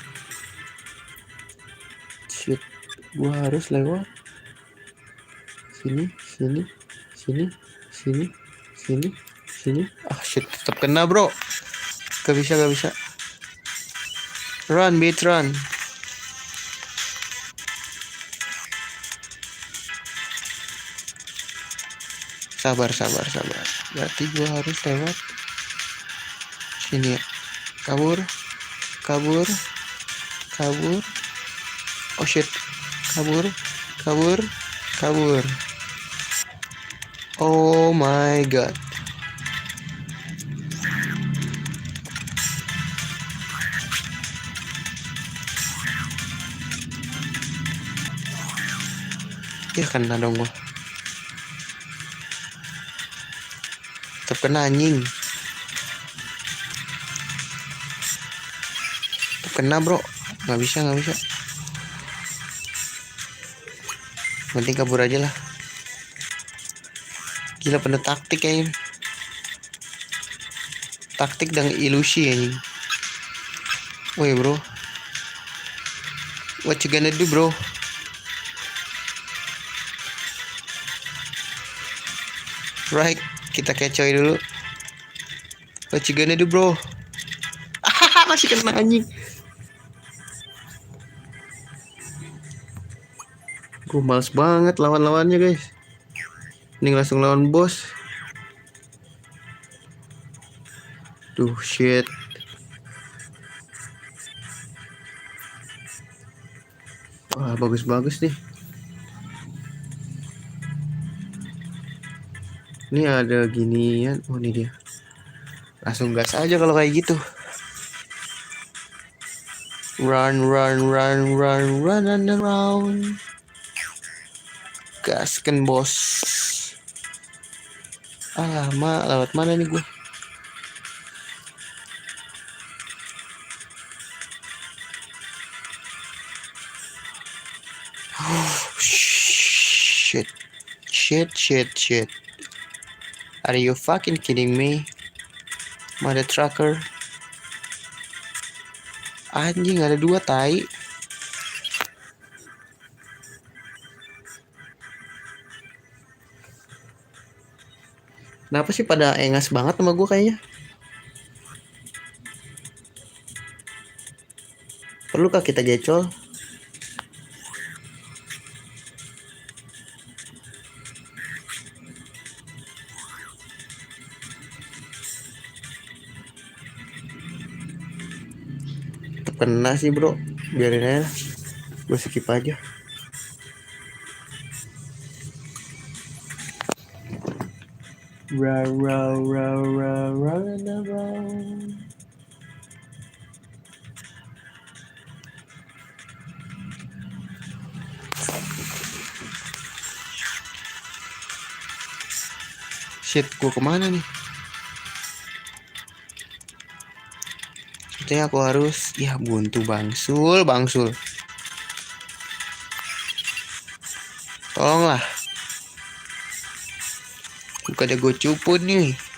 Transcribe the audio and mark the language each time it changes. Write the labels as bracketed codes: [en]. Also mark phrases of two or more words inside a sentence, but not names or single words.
[id] Shit. Gua harus lewat. Sini, sini, sini, sini, sini, sini. [en] Ah shit, [id] tetap kena bro. Gak bisa, gak bisa. [en] Run, beat, run. [id] Sabar, sabar, sabar. Berarti gua harus lewat sini ya. Kabur, kabur, kabur. [en] Oh shit, [id] kabur, kabur, kabur. [en] Oh my god. [id] Ya kena dong gua. Tetap kena anjing. Tetap kena bro. Nggak bisa, nggak bisa. Penting kabur aja lah. Gila penuh taktik kayaknya. Taktik dan ilusi anjing. [en] Woi bro. What you gonna do bro? Right, [id] kita kecoy dulu. [en] What you gonna do bro? [id] Masih kena anjing. Gue males banget lawan-lawannya guys. Ini langsung lawan bos. Duh shit. Wah bagus-bagus nih. Ini ada ginian. Oh ini dia. Langsung gas aja kalau kayak gitu. [en] Run, run, run, run, run and around. [id] Gaskan bos. Lewat mana nih gue? [en] Shit, shit, shit, shit. Are you fucking kidding me? Mother trucker. [id] Anjing ada 2 tai. Kenapa sih pada engas banget sama gue kayaknya? Perlukah kita gecol? Tetep kena sih bro. Biarin aja. Gue skip aja. [en] Row, row, row, row, row and around. [id] Shit, gue kemana nih? Sepertinya aku harus... Ya buntu bangsul, bangsul. Tolonglah. Bukannya gue cupu nih.